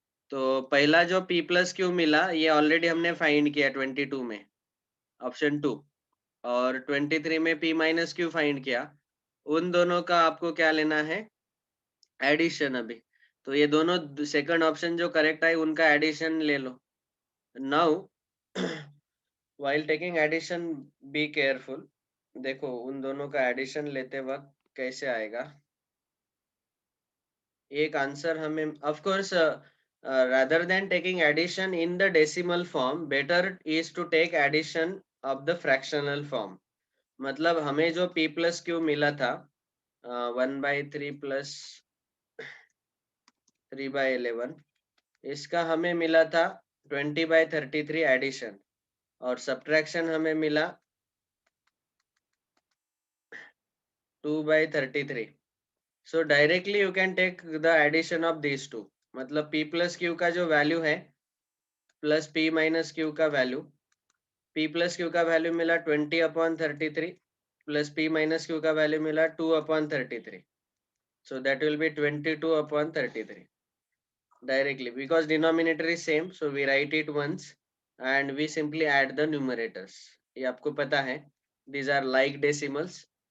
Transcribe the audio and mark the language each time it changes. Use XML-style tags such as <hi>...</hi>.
<hi>तो पहला जो P प्लस Q मिला ये ऑलरेडी हमने फाइंड किया 22 में, ऑप्शन 2, और 23 में P माइनस Q फाइंड किया। उन दोनों का आपको क्या लेना है, एडिशन अभी। तो ये दोनों सेकंड ऑप्शन जो करेक्ट है उनका एडिशन ले लो।</hi> <en>Now while taking addition be careful।</en> <hi>देखो उन दोनों का एडिशन लेते वक्त कैसे आएगा, एक आंसर हमें of course</hi> <en>rather than taking addition in the decimal form, better is to take addition of the fractional form।</en> <hi>मतलब हमें जो P plus Q मिला था 1/3 plus 3/11, इसका हमें मिला था 20/33 एडिशन, और सब्ट्रैक्शन हमें मिला 2/33।</hi> <en>So directly you can take the addition of these two।</en> <hi>मतलब P plus Q का जो वैल्यू है प्लस P माइनस Q का वैल्यू, P plus Q का वैल्यू मिला 20/33 प्लस P माइनस Q का वैल्यू मिला 2/33।</hi> <en>So that will be 22/33 directly, because denominator is same, so we write it once and we simply add the numerators।</en> <hi>ये आपको पता है,</hi> <en>these are like decimals,</en>